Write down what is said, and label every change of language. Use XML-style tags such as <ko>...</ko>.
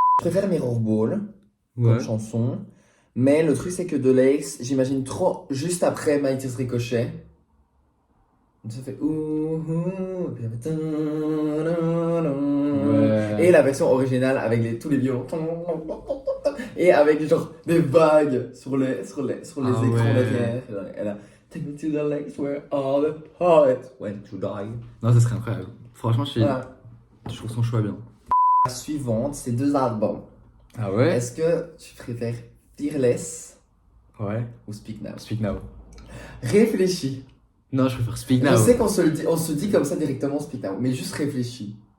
<fr>Je préfère Mirror Ball comme chanson. Mais le truc c'est que The Lakes, j'imagine trop juste après My Tears Ricochet. Ça fait ouh, ouh, puis ça fait Ouais. Et la version originale avec tous les violons. Et avec genre des vagues sur les écrans ouais. derrière. Elle a</fr> <en>Take me to the lakes where all the poets went to die.</en> <fr>Non, ça serait incroyable. Franchement, Voilà. je trouve son choix bien. La suivante, c'est 2 albums. Ah ouais? Est-ce que tu préfères Fearless Ouais. ou Speak Now? Speak Now. Réfléchis. Non, je préfère Speak Now. Je sais qu'on se dit comme ça directement Speak Now, mais juste réfléchis.</fr>